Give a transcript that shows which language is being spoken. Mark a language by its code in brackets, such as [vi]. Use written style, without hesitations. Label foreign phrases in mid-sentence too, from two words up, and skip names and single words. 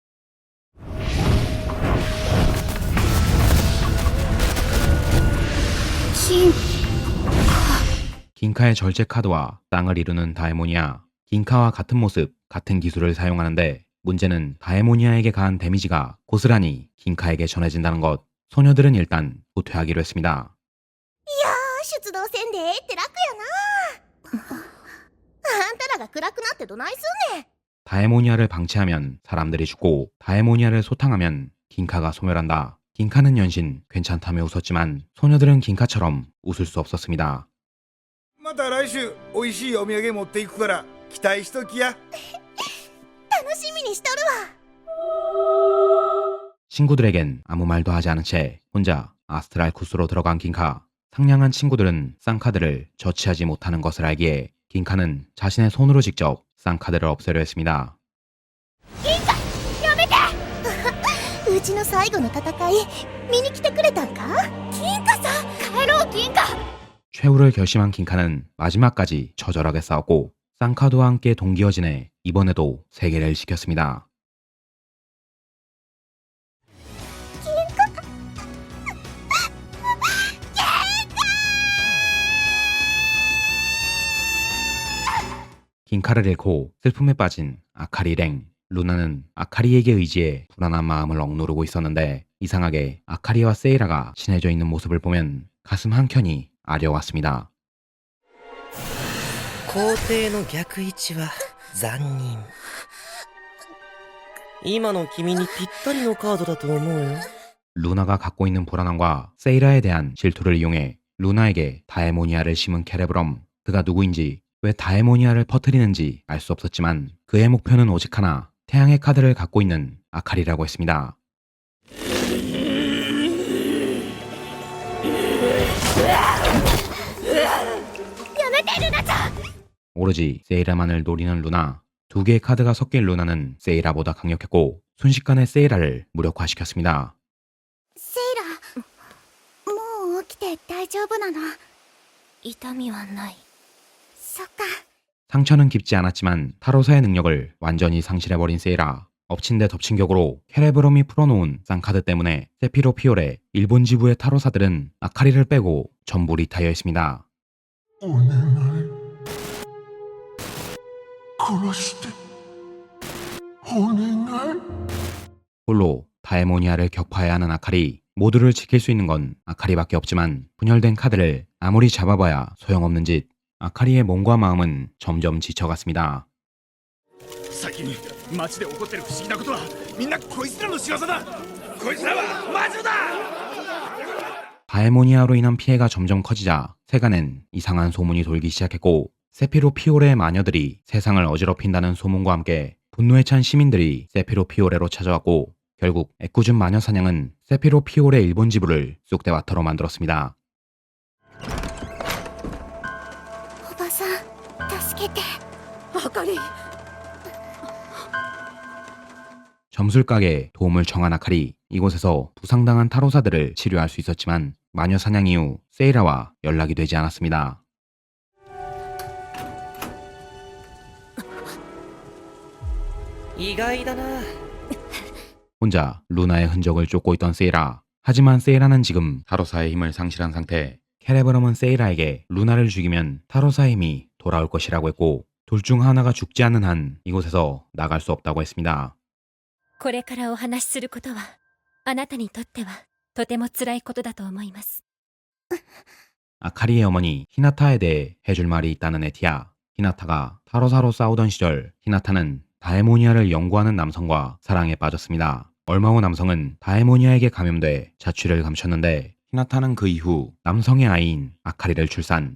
[ko] 긴카의 절제 카드와 쌍을 이루는 다에모니아. 긴카와 같은 모습, 같은 기술을 사용하는데 문제는 다에모니아에게 가한 데미지가 고스란히 긴카에게 전해진다는 것. 소녀들은 일단 후퇴하기로 했습니다. [ja] 出動せんでええって楽やなあんたらが暗くなってどないすんねん [ko] 다에모니아를 방치하면 사람들이 죽고 다에모니아를 소탕하면 긴카가 소멸한다. 긴카는 연신 괜찮다며 웃었지만 소녀들은 긴카처럼 웃을 수 없었습니다. [ja] また来週おいしいお土産持っていくから期待しときや楽しみにしとるわ [ko] 친구들에겐 아무 말도 하지 않은 채 혼자 아스트랄 쿠스로 들어간 긴카. 상냥한 친구들은 쌍카드를 저치하지 못하는 것을 알기에 긴카는 자신의 손으로 직접 쌍카드를 없애려 했습니다. [ja] うちの最後の戦い見に来てくれたんか金貨さん帰ろう金貨 [ko] 최후를 결심한 긴카는 마지막까지 처절하게 싸웠고 쌍카드와 함께 동기어진해 이번에도 세계를 지켰습니다. 긴카를 잃고 슬픔에 빠진 아카리 랭. 루나는 아카리에게 의지해 불안한 마음을 억누르고 있었는데 이상하게 아카리와 세이라가 친해져 있는 모습을 보면 가슴 한켠이 아려왔습니다. [ja] 皇帝の逆位置は残忍。今の君にぴったりのカードだと思うよ。 [ko] 루나가 갖고 있는 불안함과 세이라에 대한 질투를 이용해 루나에게 다에모니아를 심은 캐레브럼. 그가 누구인지 왜 다에모니아를 퍼뜨리는지 알 수 없었지만 그의 목표는 오직 하나, 태양의 카드를 갖고 있는 아카리라고 했습니다. 오로지 세이라만을 노리는 루나. 두 개의 카드가 섞인 루나는 세이라보다 강력했고 순식간에 세이라를 무력화시켰습니다. [ja] セイラもう起きて大丈夫なの痛みはないそっか [ko] 상처는 깊지 않았지만 타로사의 능력을 완전히 상실해버린 세이라. 엎친 데 덮친 격으로 캐레브럼이 풀어놓은 쌍카드 때문에 세피로 피올의 일본 지부의 타로사들은 아카리를 빼고 전부 리타이어했습니다. 홀로 다에모니아를 격파해야 하는 아카리. 모두를 지킬 수 있는 건 아카리밖에 없지만 분열된 카드를 아무리 잡아봐야 소용없는 짓. 아카리의 몸과 마음은 점점 지쳐갔습니다. [ja] 先に街で起こってる不思議なことはみんなこいつらの仕業だこいつらは魔女だ [ko] 다에모니아로 인한 피해가 점점 커지자 세간엔 이상한 소문이 돌기 시작했고 세피로 피오레의 마녀들이 세상을 어지럽힌다는 소문과 함께 분노에 찬 시민들이 세피로 피오레로 찾아왔고 결국 애꿎은 마녀 사냥은 세피로 피오레 일본 지부를 쑥대밭으로 만들었습니다. [ja] おばさん助けてあかり [ko] 점술가게에 도움을 청한 아카리. 이곳에서 부상당한 타로사들을 치료할 수 있었지만 마녀 사냥 이후 세이라와 연락이 되지 않았습니다. [ja] 意外だな。 [ko] 혼자 루나의 흔적을 쫓고 있던 세이라. 하지만 세이라는 지금 타로사의 힘을 상실한 상태. 캐레브럼은 세이라에게 루나를 죽이면 타로사의 힘이 돌아올 것이라고 했고 둘 중 하나가 죽지 않는 한 이곳에서 나갈 수 없다고 했습니다. [ja] これからお話しすることはあなたにとってはとても辛いことだと思います [ko] 아카리의 어머니 히나타에 대해 해줄 말이 있다는 에티아. 히나타가 타로사로 싸우던 시절 히나타는 다에모니아를 연구하는 남성과 사랑에 빠졌습니다. 얼마 후 남성은 다에모니아에게 감염돼 자취를 감췄는데 히나타는 그 이후 남성의 아이인 아카리를 출산.